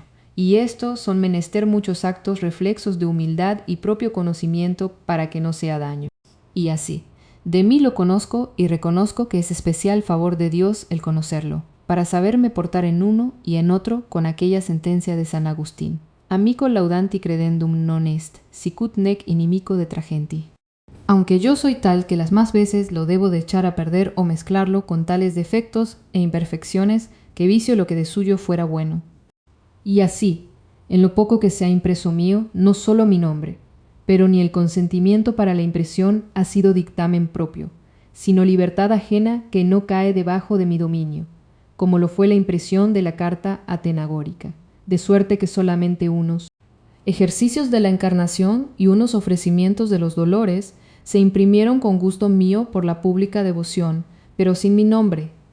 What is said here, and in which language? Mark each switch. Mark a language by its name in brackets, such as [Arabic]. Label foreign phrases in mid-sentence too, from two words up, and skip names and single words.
[Spanish] Y estos son menester muchos actos reflexos de humildad y propio conocimiento para que no sea daño. Y así, de mí lo conozco y reconozco que es especial favor de Dios el conocerlo, para saberme portar en uno y en otro con aquella sentencia de San Agustín: [Latin] Amico laudanti credendum non est, sicut nec inimico detragenti. [Spanish] Aunque yo soy tal que las más veces lo debo de echar a perder o mezclarlo con tales defectos e imperfecciones que vicio lo que de suyo fuera bueno. Y así, en lo poco que se ha impreso mío, no solo mi nombre, pero ni el consentimiento para la impresión ha sido dictamen propio, sino libertad ajena que no cae debajo de mi dominio, como lo fue la impresión de la carta atenagórica, de suerte que solamente unos ejercicios de la encarnación y unos ofrecimientos de los dolores se imprimieron con gusto mío por la pública devoción, pero sin mi nombre,